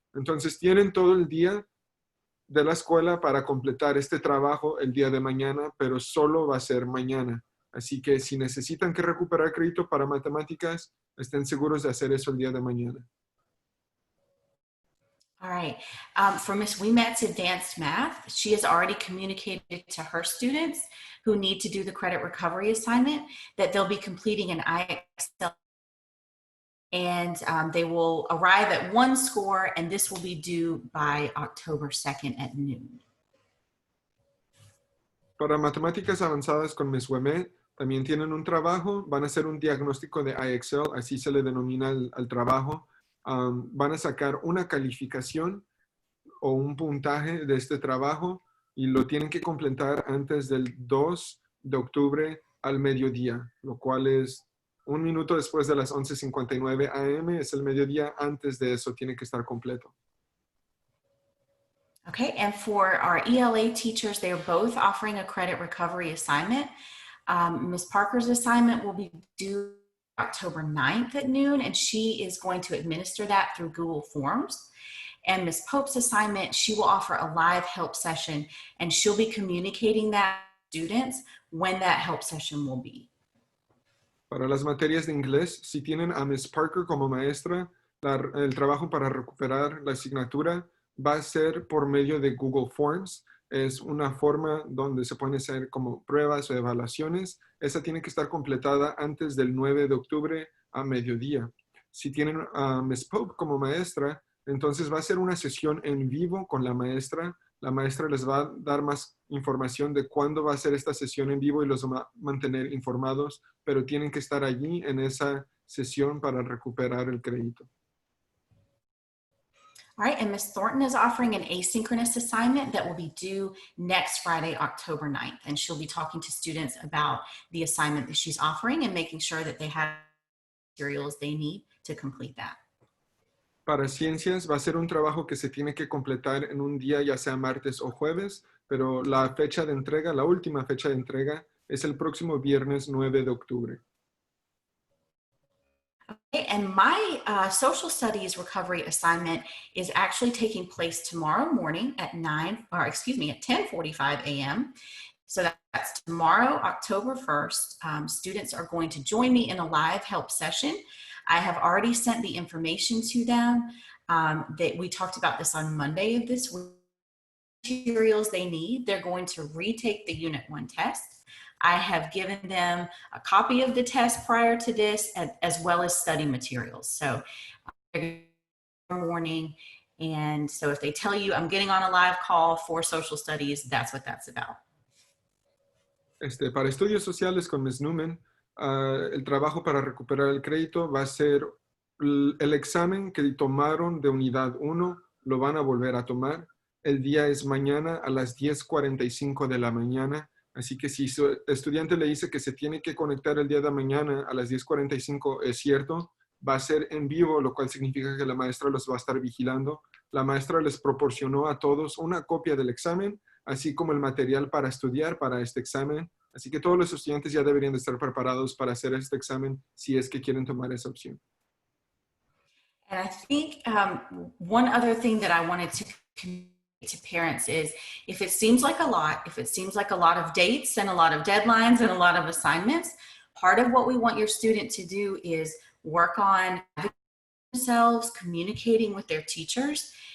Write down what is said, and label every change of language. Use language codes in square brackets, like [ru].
[es] Entonces tienen todo el día de la escuela para completar este trabajo el día de mañana, pero solo va a ser mañana. Así que si necesitan que recuperar crédito para matemáticas, estén seguros de hacer eso el día de mañana. [en] All right. For Ms. Weemat's advanced math, she has already communicated to her students who need to do the credit recovery assignment that they'll be completing an IXL, and they will arrive at 1 score, and this will be due by October 2nd at noon. [es] Para matemáticas avanzadas con Ms. Wemet, también tienen un trabajo, van a hacer un diagnóstico de IXL, así se le denomina al trabajo. Van a sacar una calificación o un puntaje de este trabajo y lo tienen que completar antes del 2 de octubre al mediodía, lo cual es 1 minuto después de las 11:59 a.m. Es el mediodía, antes de eso tiene que estar completo. [en] Okay, and for our ELA teachers, they are both offering a credit recovery assignment. Ms. Parker's assignment will be due October 9th at noon, and she is going to administer that through Google Forms. And Ms. Pope's assignment, she will offer a live help session, and she'll be communicating that to students when that help session will be. [es] Para las materias de inglés, si tienen a Ms. Parker como maestra, el trabajo para recuperar la asignatura va a ser por medio de Google Forms. Es una forma donde se pueden hacer como pruebas o evaluaciones. Esa tiene que estar completada antes del 9 de octubre a mediodía. Si tienen a Ms. Pope como maestra, entonces va a ser una sesión en vivo con la maestra. La maestra les va a dar más información de cuándo va a ser esta sesión en vivo y los va a mantener informados, pero tienen que estar allí en esa sesión para recuperar el crédito. [en] All right, and Ms. Thornton is offering an asynchronous assignment that will be due next Friday, October 9th. And she'll be talking to students about the assignment that she's offering and making sure that they have materials they need to complete that. [es] Para ciencias va a ser un trabajo que se tiene que completar en un día, ya sea martes o jueves, pero la fecha de entrega, la última fecha de entrega, es el próximo viernes 9 de octubre. [en] Okay, and my social studies recovery assignment is actually taking place tomorrow morning at 10:45 a.m. So that's tomorrow, October 1st. Students are going to join me in a live help session. I have already sent the information to them. That we talked about this on Monday of this week. Materials they need. They're going to retake the Unit 1 test. I have given them a copy of the test prior to this, as well as study materials. So warning. And so if they tell you I'm getting on a live call for social studies, that's what that's about. [es] Para estudios sociales con Ms. Newman, el trabajo para recuperar el crédito va a ser el examen que tomaron de unidad 1, lo van a volver a tomar. El día es mañana a las 10:45 de la mañana. Así que si su estudiante le dice que se tiene que conectar el día de mañana a las 10:45, es cierto. Va a ser en vivo, lo cual significa que la maestra los va a estar vigilando. La maestra les proporcionó a todos una copia del examen, así como el material para estudiar para este examen. Así que todos los estudiantes ya deberían de estar preparados para hacer este examen si es que quieren tomar esa opción. [en] And I think one other thing that I wanted to communicate to parents is, if it seems like a lot, if it seems like a lot of dates and a lot of deadlines and a lot of assignments, part of what we want your student to do is work on themselves, communicating with their teachers.